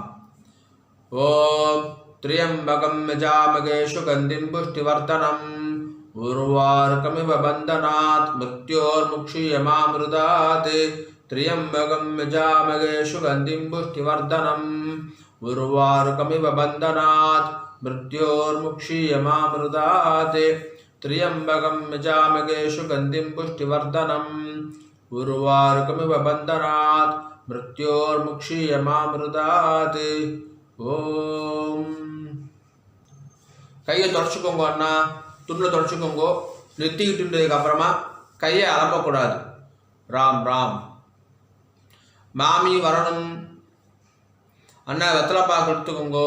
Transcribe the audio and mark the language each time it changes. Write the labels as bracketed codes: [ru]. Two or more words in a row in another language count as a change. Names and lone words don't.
[sa] ॐ त्र्यम्बकं यजामहे सुगन्धिं पुष्टिवर्धनम् उर्वारुकमिव बन्धनात् मृत्योर्मुक्षीयमामृतात्. त्र्यम्बकं यजामहे सुगन्धिं पुष्टिवर्धनम् उर्वारुकमिव बन्धनात् मृत्योर्मुक्षीयमामृतात्. त्र्यम्बकं यजामहे सुगन्धिं पुष्टिवर्धनम् उर्वारुकमिव बन्धनात् मृत्योर्मुक्षीयमामृतात् ஓம். [ta] கையை தொடச்சிக்கோங்க அண்ணா, துணில் தொடச்சிக்கோங்க. நெத்திக்கிட்டுன்றதுக்கு அப்புறமா கையை அலம்பக்கூடாது. ராம் ராம். மாமி வரணும் அண்ணா, வெத்தலை பாக்கு எடுத்துக்கோங்கோ.